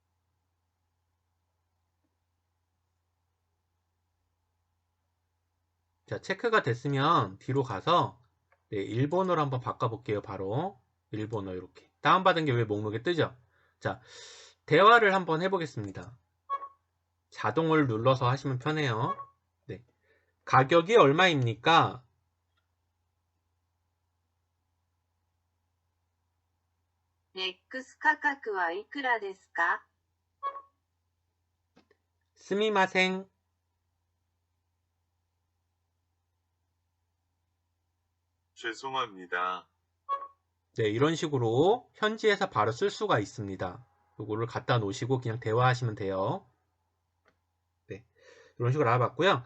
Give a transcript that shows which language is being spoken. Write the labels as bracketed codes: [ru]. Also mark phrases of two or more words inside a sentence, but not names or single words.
[ko] 자, 체크가 됐으면 뒤로 가서 네, 일본어로 한번 바꿔볼게요. 바로 일본어 이렇게 다운받은 게 왜 목록에 뜨죠? 자, 대화를 한번 해보겠습니다. 자동을 눌러서 하시면 편해요. 네, 가격이 얼마입니까? [ja] X 価格はいくらですか? 스미마생. [ko] 죄송합니다. 네, 이런 식으로 현지에서 바로 쓸 수가 있습니다. 이거를 갖다 놓으시고 그냥 대화하시면 돼요. 네, 이런 식으로 알아봤고요.